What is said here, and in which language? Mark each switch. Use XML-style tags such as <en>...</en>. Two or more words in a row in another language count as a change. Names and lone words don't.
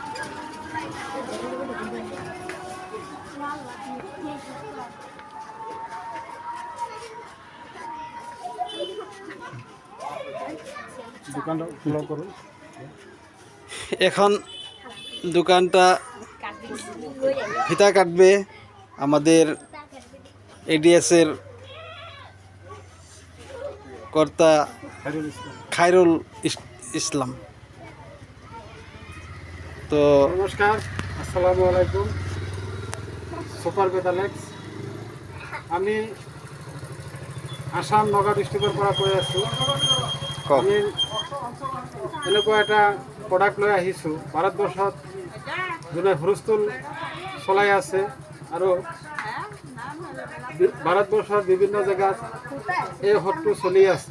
<bn>এখন দোকানটা ফিতা কাটবে আমাদের এডিএসের কর্তা খায়রুল ইসলাম। তো</bn> <ar>নমস্কার, السلام عليكم.</ar> <as>সুপার বেদালেক্স আমি আসাম নগা ডিস্ট্রিক্টৰ পৰা কৈ আছোঁ। আমি এনেকুৱা এটা প্ৰডাক্ট লৈ আহিছোঁ ভাৰতবৰ্ষত যোনে হুলস্থুল চলাই আছে আৰু ভাৰতবৰ্ষৰ বিভিন্ন জেগাত এই ঔষধটো চলি আছে।</as>